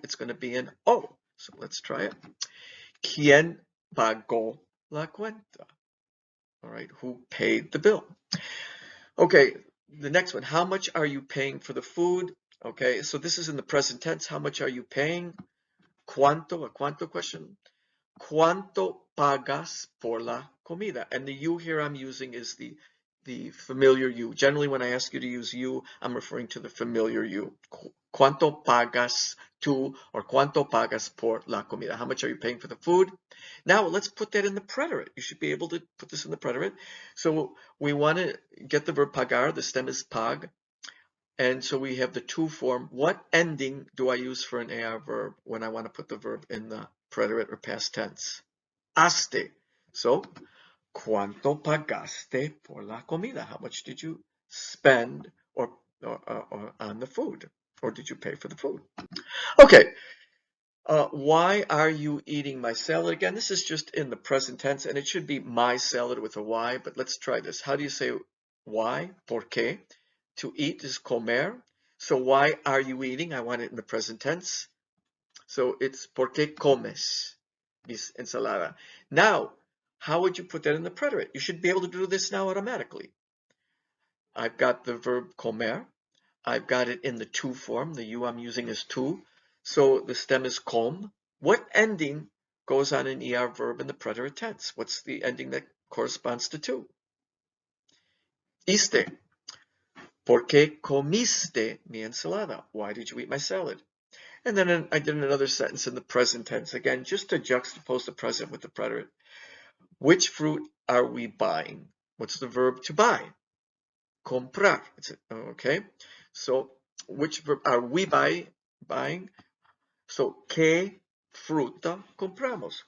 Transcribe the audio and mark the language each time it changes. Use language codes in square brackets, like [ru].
[en] It's going to be an o. So let's try it. ¿Quién pagó la cuenta? All right. Who paid the bill? Okay. The next one. How much are you paying for the food? Okay. So this is in the present tense. How much are you paying? ¿Cuánto? A cuánto question. [es] ¿Cuánto pagas por la comida? [en] And the you here I'm using is the familiar you. Generally, when I ask you to use you, I'm referring to the familiar you. [es] ¿Cuánto pagas tú or cuánto pagas por la comida? [en] How much are you paying for the food? Now, let's put that in the preterite. You should be able to put this in the preterite. So we want to get the verb pagar. The stem is pag. And so we have the to form. What ending do I use for an AR verb when I want to put the verb in the preterite or past tense? [es] Aste. So, ¿cuánto pagaste por la comida? [en] How much did you spend or on the food? Or did you pay for the food? Okay. Why are you eating my salad? Again, this is just in the present tense, and it should be my salad with a Y, but let's try this. How do you say why? ¿Por qué? To eat is comer. So why are you eating? I want it in the present tense. [es] So it's ¿por qué comes mis ensalada? [en] Now, how would you put that in the preterite? You should be able to do this now automatically. I've got the verb comer. I've got it in the to form. The you I'm using is to. So the stem is com. What ending goes on an ER verb in the preterite tense? What's the ending that corresponds to to? [es] Iste. ¿Por qué comiste mi ensalada? [en] Why did you eat my salad? And then I did another sentence in the present tense. Again, just to juxtapose the present with the preterite. Which fruit are we buying? What's the verb to buy? Comprar. Okay. So which verb are we buying? So, ¿qué fruta compramos?